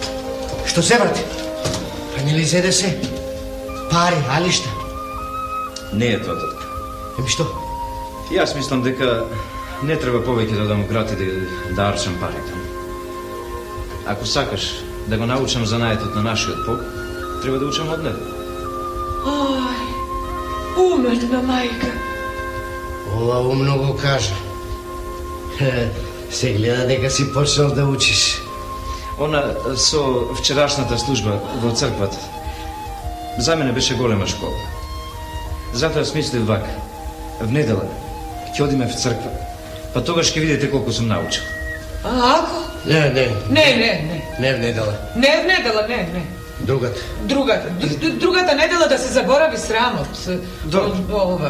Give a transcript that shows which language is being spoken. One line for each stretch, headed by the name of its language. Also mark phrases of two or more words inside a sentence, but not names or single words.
Macedonian: Што се врати? А не ли зеде се? Пари, али шта? Не е тоа татко. Еми што? Јас мислам дека не треба повеќе да дам град и да арчам парите. Ако сакаш да го научам занаетот на нашиот поп, треба да учам од него. Ој, умрна мајка. Ова умно го кажа. Се гледа дека си почнал да учиш. Она со вчерашната служба во црквата за мене беше голема школа. Затоа смислив вака. В недела ќе одиме в црква. Па тогаш ќе видите колку сум научил. А ако? Не. Ne Не в недела. Не в недела, не. Другата. Другата недела да се заборави срамот. Ова.